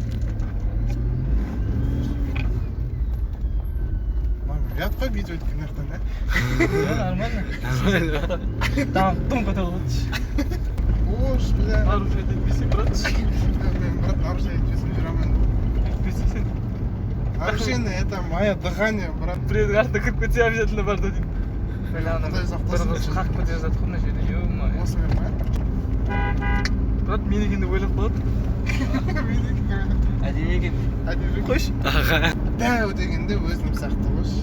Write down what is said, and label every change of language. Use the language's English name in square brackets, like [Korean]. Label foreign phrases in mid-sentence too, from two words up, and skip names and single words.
[Kazakh] Ұят қой видео өткен ертең, да? Нормально. Там көтеріп отыршы. [Russian] Ош, бля. [Kazakh] Нарушать етпесең, брат. Мен, брат, нарушать етпесем жүремін. Етпесең. [Russian] Нарушение, это мое дыхание, брат. [Kazakh] Біреудің артына кіріп кетсе обязательно бар да дейді. Құдай сақтасын. Бір қыз қақып кетіп жатыр ғой мына жерде, ё-моё. Осы мен ма? Брат, мен екен деп ойлап қалады. Мен екен. Әдемі екен. Әдемі. Қойшы. Аға. Дәу дегенде өзім сияқты қойшы.